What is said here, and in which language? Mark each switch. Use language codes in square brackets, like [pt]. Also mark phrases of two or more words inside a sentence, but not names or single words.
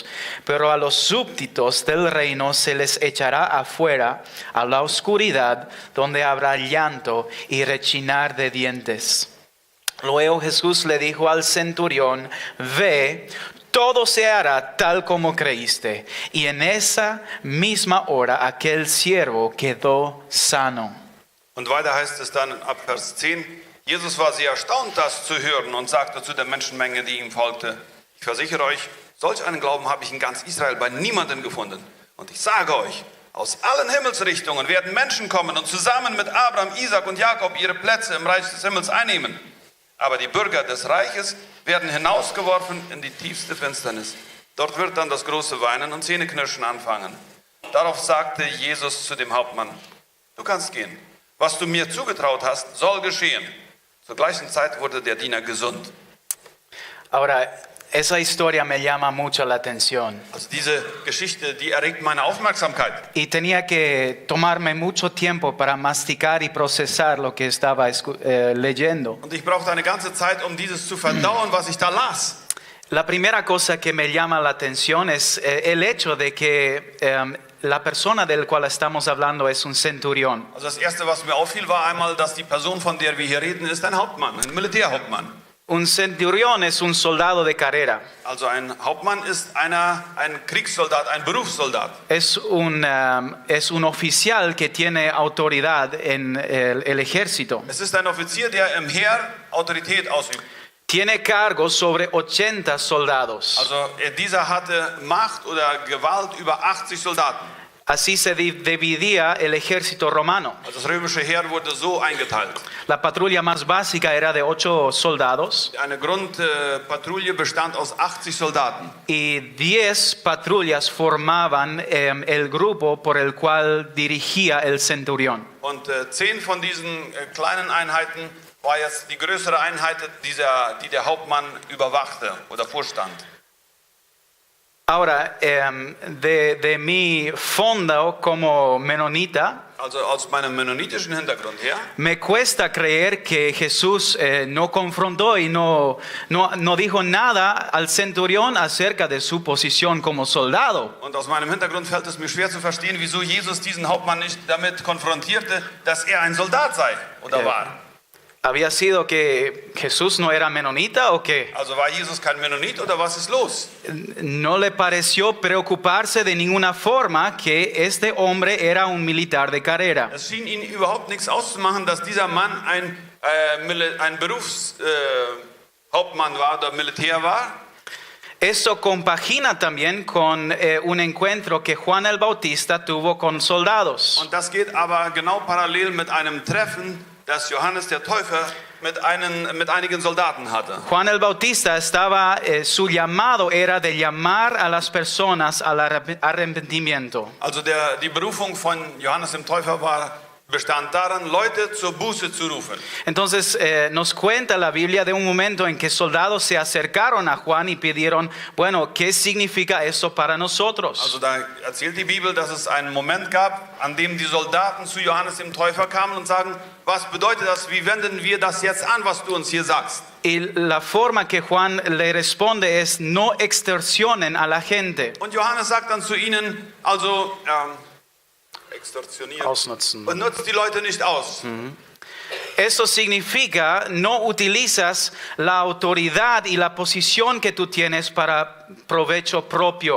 [es] Pero a los súbditos del reino se les echará afuera a la oscuridad, donde habrá llanto y rechinar de dientes. Luego Jesús le dijo al centurión, ve, todo se hará tal como creíste. Y en esa misma hora aquel siervo quedó sano. [de] Und weiter heißt es dann ab Vers 10, Jesus war sehr erstaunt, das zu hören und sagte zu der Menschenmenge, die ihm folgte, ich versichere euch, solch einen Glauben habe ich in ganz Israel bei niemandem gefunden. Und ich sage euch, aus allen Himmelsrichtungen werden Menschen kommen und zusammen mit Abraham, Isaac und Jakob ihre Plätze im Reich des Himmels einnehmen. Aber die Bürger des Reiches werden hinausgeworfen in die tiefste Finsternis. Dort wird dann das große Weinen und Zähneknirschen anfangen. Darauf sagte Jesus zu dem Hauptmann, du kannst gehen. Was du mir zugetraut hast, soll geschehen. Zur gleichen Zeit wurde der Diener gesund. [es] Ahora, esa historia me llama mucho la atención. [de] Also diese Geschichte, die erregt meine Aufmerksamkeit. [es] Y tenía que tomarme mucho tiempo para masticar y procesar lo que estaba leyendo. [de] Und ich brauchte eine ganze Zeit, um dieses zu verdauen, was ich da las. [es] La primera cosa que me llama la atención es el hecho de que la persona del cual estamos hablando es un centurión. [de] Also das Erste, was mir auffiel, war einmal, dass die Person, von der wir hier reden, ist ein Hauptmann, ein Militärhauptmann. [es] Un centurión es un soldado de carrera. [de] Also ein Hauptmann ist ein Kriegssoldat, ein Berufssoldat. [es] Es un oficial que tiene autoridad en el ejército. [de] Es ist ein Offizier, der im Heer Autorität ausübt. [es] Tiene cargo sobre 80 soldados. [de] Also dieser hatte Macht oder Gewalt über 80 Soldaten. [es] Así se dividía el ejército romano. [de] Also das römische Heer wurde so eingeteilt. [es] La patrulla más básica era de 8 soldados. [de] Eine Grundpatrouille bestand aus 80 Soldaten. [es] Y 10 patrullas formaban el grupo por el cual dirigía el centurión. [de] Und 10 von diesen kleinen Einheiten war jetzt die größere Einheit, die der Hauptmann überwachte oder vorstand. [es] Ahora, de mi fondo como menonita, [de] Also aus meinem mennonitischen Hintergrund her, [es] me cuesta creer que Jesús no confrontó y no dijo nada al centurión acerca de su posición como soldado. [de] und aus meinem Hintergrund fällt es mir schwer zu verstehen, wieso Jesus diesen Hauptmann nicht damit konfrontierte, dass er ein Soldat sei oder war. [es] ¿Había sido que Jesús no era menonita o qué? [de] Also war Jesus kein Mennonit oder was ist los? [es] No le pareció preocuparse de ninguna forma que este hombre era un militar de carrera. [de] Es schien ihn überhaupt nichts auszumachen, dass dieser Mann ein Berufshauptmann war oder Militär war. [es] Esto compagina también con un encuentro que Juan el Bautista tuvo con soldados. [de] Und das geht aber genau parallel mit einem Treffen, das Johannes der Täufer mit einigen Soldaten hatte. [es] Juan el Bautista estaba, su llamado era de llamar a las personas al arrepentimiento. [de] Also die Berufung von Johannes dem Täufer bestand darin, Leute zur Buße zu rufen. [es] Entonces nos cuenta la Biblia de un momento en que soldados se acercaron a Juan y pidieron, bueno, ¿qué significa eso para nosotros? [de] Also da erzählt die Bibel, dass es einen Moment gab, an dem die Soldaten zu Johannes dem Täufer kamen und sagen, was bedeutet das, wie wenden wir das jetzt an, was du uns hier sagst? [es] Y la forma que Juan le responde es, no extorsionen a la gente. [de] Und Johannes sagt dann zu ihnen, also extorsioniert, Ausnutzen. und nutzt die Leute nicht aus. [es] Eso significa, no utilizas la autoridad y la posición que tú tienes para provecho propio.